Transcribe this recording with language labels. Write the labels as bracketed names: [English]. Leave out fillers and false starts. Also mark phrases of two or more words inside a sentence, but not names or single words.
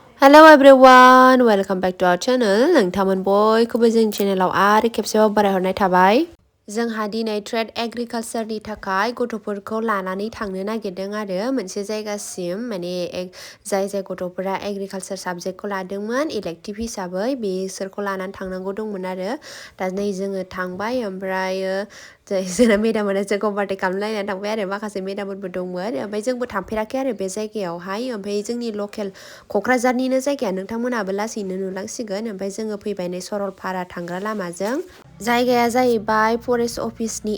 [English] Hello everyone, welcome back to our channel. [Bodo] Nwngtang बयखौबो जोंनि चेनेलाव आरो खेबसेबाव बरायहरनाय थाबाय। जोंहा दिनै ट्रेड एग्रिकालचारनि थाखाय गथ'फोरखौ लानानै थांनो नागिरदों आरो मोनसे जायगासिम माने जाय गथ'फोरा एग्रिकालचार साबजेक्टखौ लादोंमोन इलेक्टिभ हिसाबै बिसोरखौ लानानै थांनांगौ दंमोन आरो दा नै जोङो थांबाय ओमफ्रायो जोंना मेदाममोना जोंखौ बार्थडे खालामलायनानै थांबाय आरो माखासे मेदामफोरबो दंमोन ओमफ्राय जोंबो थांफेराखै आरो बे जायगायावहाय ओमफ्राय जोंनि लकेल क'क्राझारनिनो जायगाया नोंथांमोनाबो लासैनो नुलांसिगोन ओमफ्राय जोङो फैबाय नै सरलपारा थांग्रा लामाजों जायगाया जाहैबाय फरेस्ट अफिसनि